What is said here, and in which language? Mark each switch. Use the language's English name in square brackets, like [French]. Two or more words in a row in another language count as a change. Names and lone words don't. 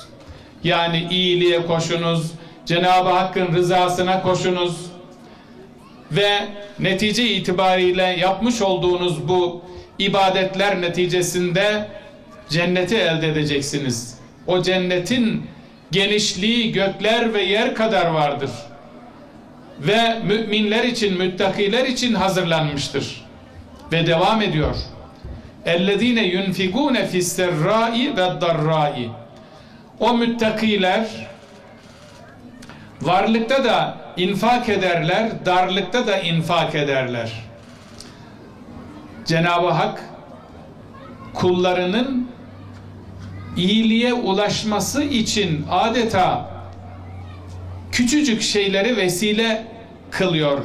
[Turkish] Yani iyiliğe koşunuz, Cenab-ı Hakk'ın rızasına koşunuz ve netice itibariyle yapmış olduğunuz bu ibadetler neticesinde cenneti elde edeceksiniz. O cennetin genişliği gökler ve yer kadar vardır. Ve müminler için, müttakiler için hazırlanmıştır. Ve devam ediyor. [Arabic] اَلَّذ۪ينَ يُنْفِقُونَ فِي السَّرَّاءِ وَالضَّرَّاءِ. [Turkish] O müttakiler varlıkta da infak ederler, darlıkta da infak ederler. Cenab-ı Hak kullarının iyiliğe ulaşması için adeta küçücük şeyleri vesile kılıyor.